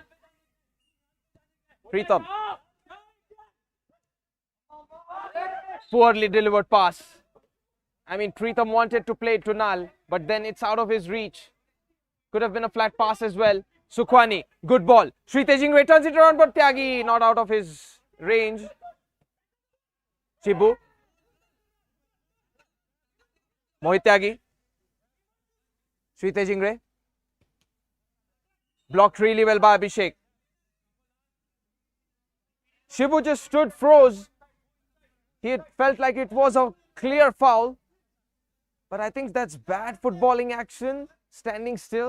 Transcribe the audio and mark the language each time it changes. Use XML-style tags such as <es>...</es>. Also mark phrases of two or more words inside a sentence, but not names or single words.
<en>Pritam. Poorly delivered pass. I mean, Pritam wanted to play it to Nal, but then it's out of his reach. Could have been a flat pass as well. Sukhwani, good ball. Shrite Jingre turns it around, but Tyagi not out of his range. Shibu. Mohit Tyagi. Shrite Jingre. Blocked really well by Abhishek. Shibu just stood, froze. He felt like it was a clear foul. But I think that's bad footballing action, standing still.</en>